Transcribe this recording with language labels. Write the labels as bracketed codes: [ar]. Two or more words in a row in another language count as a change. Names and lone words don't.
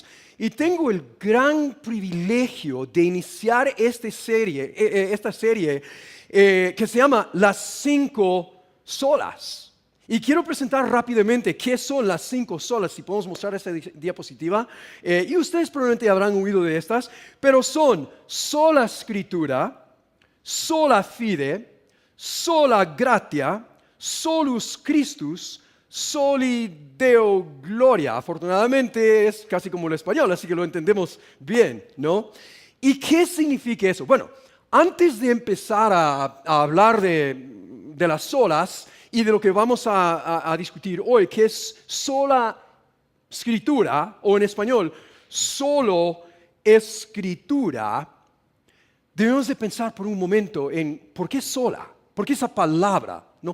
[es] Y tengo el gran privilegio de iniciar esta serie que se llama Las 5 Solas. Y quiero presentar rápidamente qué son las 5 solas, si podemos mostrar esa diapositiva. Y ustedes probablemente habrán oído de estas, pero son [la] sola Scriptura, sola fide, sola gratia, solus Christus, soli Deo gloria. [es] Afortunadamente es casi como el español, así que lo entendemos bien, ¿no? ¿Y qué significa eso? Bueno, antes de empezar a hablar de las solas y de lo que vamos a discutir hoy, que es sola Escritura, o en español, solo Escritura, debemos de pensar por un momento en por qué sola, por qué esa palabra, ¿no?